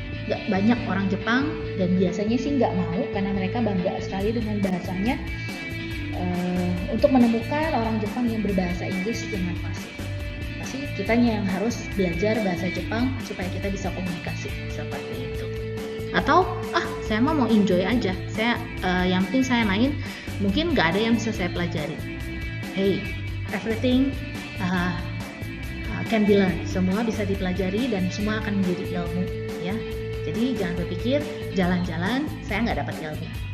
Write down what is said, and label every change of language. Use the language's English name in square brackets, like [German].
[Indonesian] Gak banyak orang Jepang, dan biasanya sih nggak mau karena mereka bangga sekali dengan bahasanya, untuk menemukan orang Jepang yang berbahasa Inggris dengan fasih. Pasti kitanya yang harus belajar bahasa Jepang supaya kita bisa komunikasi seperti itu. Atau saya mau enjoy aja, saya yang penting saya main, mungkin nggak ada yang bisa saya pelajari. [English] Hey, everything can be learned. [Indonesian] Semua bisa dipelajari dan semua akan menjadi ilmu ya. Jadi jangan berpikir jalan-jalan saya nggak dapat ilmu.